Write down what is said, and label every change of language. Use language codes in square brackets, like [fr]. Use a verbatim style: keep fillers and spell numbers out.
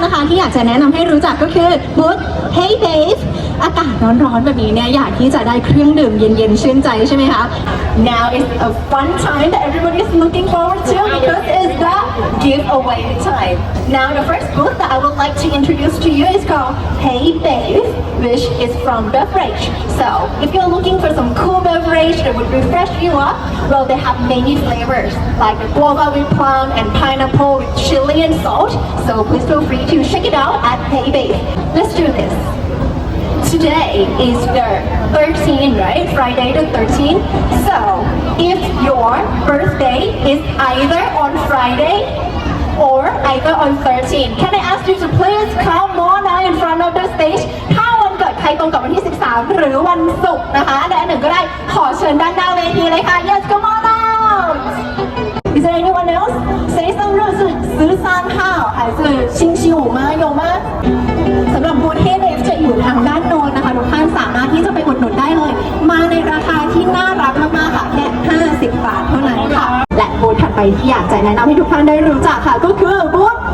[th] ที่อยากจะแนะนำให้รู้จักก็คือบูธ Hey Babe อากาศร้อนๆแบบนี้เนี่ยอยากที่จะได้เครื่องดื่มเย็นๆชื่นใจใช่ไหมคะ [en] Now is a fun time that everybody is looking forward to because it's the giveaway time. Now the first booth that I would like to introduce to you is called Hey Babe, which is from beverage. So if you're looking for some cool beverage that would refresh you up, well they have many flavors like guava with plum and pineapple with chili and salt. So please feel free to check it out at Hey Babe. Let's do this. Today is the thirteenth, right? Friday the thirteenth. So, if your birthday is either on Friday or either on thirteenth, can I ask you to please come on out in front of the stage? [th] ถ้าวันเกิดใครตรงกับวันที่สิบสามหรือวันศุกร์นะคะอันใดหนึ่งก็ได้ขอเชิญด้านหน้าเวทีเลยค่ะ [en] Yes, come on out. Is there anyone else? Say some words. [th] ซื้อซานข้าวหรือซื้อชิงชิวมาโยมาสำหรับบูธเฮเบฟจะอยู่ทางด้านโน้นนะคะทุกท่านสามารถที่จะไปอุดหนุนได้เลยมาในราคาที่น่ารักมากๆค่ะแค่ห้าสิบบาทเท่านั้นค่ะและบูธถัดไปที่อยากจะแนะนำให้ทุกท่านได้รู้จักค่ะก็คือบูธ